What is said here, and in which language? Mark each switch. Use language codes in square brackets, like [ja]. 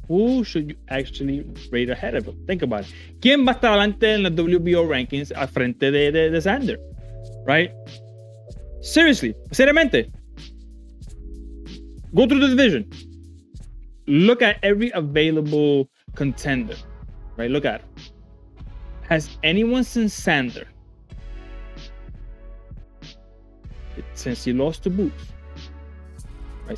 [en] Who should you actually rate ahead of him? Think about it. [es] ¿Quién va a estar adelante en los WBO rankings al frente de Xander? [en] Right? Seriously, seriamente. Go through the division. Look at every available contender. Right? Look at it. Has anyone since Xander, since he lost to Boots, right?